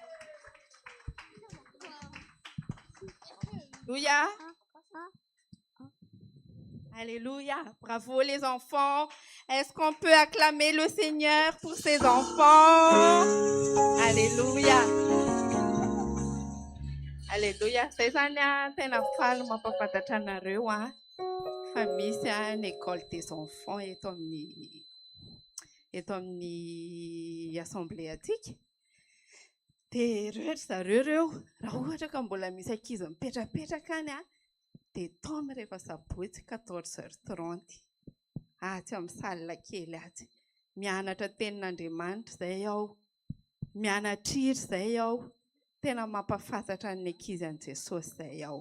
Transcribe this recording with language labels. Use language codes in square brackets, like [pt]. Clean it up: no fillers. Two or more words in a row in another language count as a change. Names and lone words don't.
[fr] Alléluia. Alléluia. Bravo les enfants. Est-ce qu'on peut acclamer le Seigneur pour ses enfants? Alléluia. Alléluia. Ces années, [mg] tena faly mampafantatra anareo fa misy [fr] une école des enfants [mg] eto amin'ny assemblée atika. Dia rehetra zareo reo raha ohatra ka mbola misy ankizy mipetrapetraka any dia taona rehefa sabotsy 14h30 atsy amin'ny salle kely atsy mianatra tenin'Andriamanitra izay aho, mianatra hira izay aho, tena mampafantatra ny ankizy an'i Jesosy izay aho.